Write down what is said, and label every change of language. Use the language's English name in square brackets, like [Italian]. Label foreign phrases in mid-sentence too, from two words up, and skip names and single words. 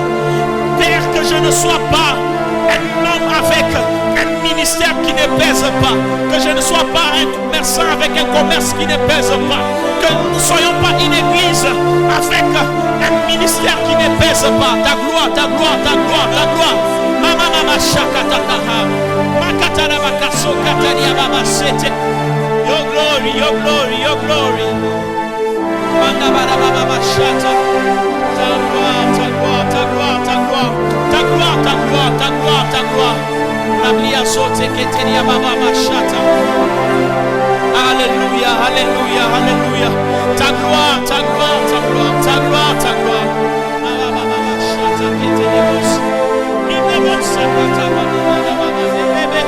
[French] Père, que je ne sois pas un homme avec un ministère qui ne pèse pas, que je ne sois pas un commerçant avec un commerce qui ne pèse pas, que nous ne soyons pas une église avec un ministère qui ne pèse pas. Ta gloire, ta gloire, ta gloire, ta gloire. Mama mama shakatakaha. Makatara bakaso kataria baba sete. [English] Your glory, your glory, your glory. Manda bara baba shata. [French] Ta gloire, ta gloire, ta gloire, ta gloire. Ta gloire, ta gloire, ta gloire, ta gloire. La blia sote keteria baba shata. Alléluia, alléluia, alléluia. Ta gloire, ta gloire, ta gloire, ta gloire, ta gloire. Baba baba shata keteria bos. Inebo sakata baba baba bebes.